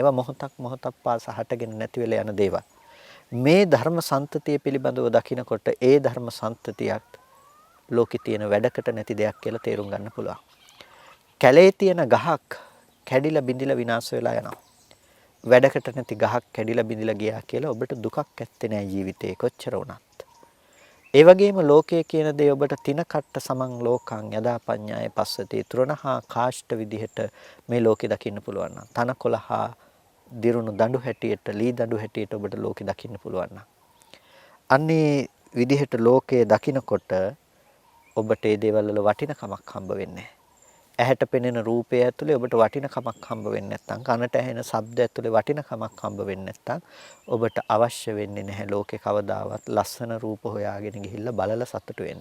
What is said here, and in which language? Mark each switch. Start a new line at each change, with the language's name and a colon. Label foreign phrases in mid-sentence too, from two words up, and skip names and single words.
Sinhala: ඒවා මොහොතක් පාසා හටගෙන නැති වෙලා යන දේවල්. මේ ධර්ම සම්තතිය පිළිබඳව දකිනකොට ඒ ධර්ම සම්තතියක් ලෝකේ තියෙන වැඩකට නැති දෙයක් කියලා තේරුම් ගන්න පුළුවන්. කැලේ තියෙන ගහක් කැඩිලා බිඳිලා විනාශ වෙලා යනවා. වැඩකට නැති ගහක් කැඩිලා බිඳිලා ගියා කියලා ඔබට දුකක් ඇත්තේ නැහැ ජීවිතේ කොච්චර වුණත්. ඒ වගේම ලෝකයේ කියන දේ ඔබට
Pali: තින කට්ට සමන් ලෝකං යදා පඤ්ඤාය පස්සති
Sinhala: තෘණහා කාෂ්ඨ විදිහට මේ ලෝකේ දකින්න පුළුවන් නම් තනකොළහා දිරුණු දඬු හැටියට ලී දඬු හැටියට ඔබට ලෝකේ දකින්න පුළුවන් නම් අන්නේ විදිහට ලෝකයේ දකිනකොට ඔබට මේ දේවල් වල වටිනකමක් හම්බ වෙන්නේ. ඇහැට පෙනෙන රූපය ඇතුලේ ඔබට වටිනකමක් හම්බ වෙන්නේ නැත්නම් කනට ඇහෙන ශබ්ද ඇතුලේ වටිනකමක් හම්බ වෙන්නේ නැත්නම් ඔබට අවශ්‍ය වෙන්නේ නැහැ ලෝකේ කවදාවත් ලස්සන රූප හොයාගෙන ගිහිල්ලා බලලා සතුට වෙන්න.